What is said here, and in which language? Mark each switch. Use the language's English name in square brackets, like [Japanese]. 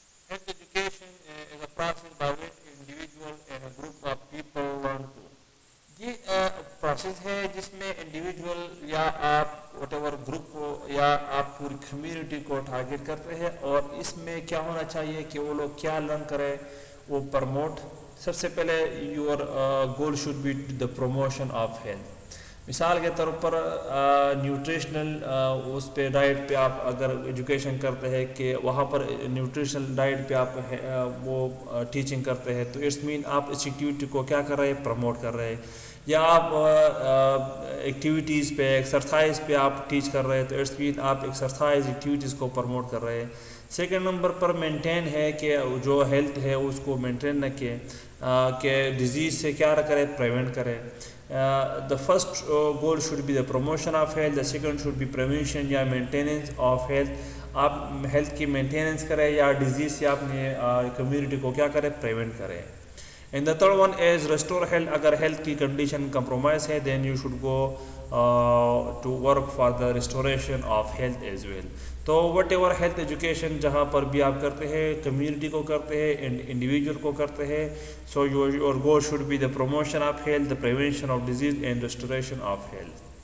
[English] Health education is a process by which individual and a group of people learn to. [Urdu] یہ process ہے جس میں individual یا آپ وٹ ایور گروپ کو یا آپ پوری کمیونٹی کو ٹارگیٹ کرتے ہیں, اور اس میں کیا ہونا چاہیے کہ وہ لوگ کیا لرن کریں, وہ پروموٹ. سب سے پہلے [English] Your goal should be the promotion of health. [Urdu] مثال کے طور پر نیوٹریشنل اس پہ ڈائٹ پہ آپ اگر ایجوکیشن کرتے ہیں کہ وہاں پر نیوٹریشنل ڈائٹ پہ آپ وہ ٹیچنگ کرتے ہیں, تو اٹس مین آپ اس ایکٹیویٹی کو کیا کر رہے ہیں, پروموٹ کر رہے ہیں. یا آپ ایکٹیویٹیز پہ ایکسرسائز پہ آپ ٹیچ کر رہے ہیں, تو اٹس مین آپ ایکسرسائز ایکٹیویٹیز کو پروموٹ کر رہے ہیں. سیکنڈ نمبر پر مینٹین ہے کہ جو ہیلتھ ہے اس کو مینٹین رکھیں کہ ڈیزیز سے کیا کرے, پریونٹ کرے. [English] The first goal should be the promotion of health, the second should be prevention یا maintenance of health. [Urdu] آپ ہیلتھ کی مینٹیننس کریں یا ڈیزیز سے آپ نے کمیونٹی کو کیا کرے, پریونٹ کریں. [English] And the third one is restore health. اگر health کی condition compromise ہے then you should go to work for the restoration of health as well. [Urdu] تو وٹ ایور ہیلتھ ایجوکیشن جہاں پر بھی آپ کرتے ہیں, کمیونٹی کو کرتے ہیں, انڈیویجول کو کرتے ہیں, [English] so your goal should be the promotion of health, [Urdu] the prevention of disease and restoration of health.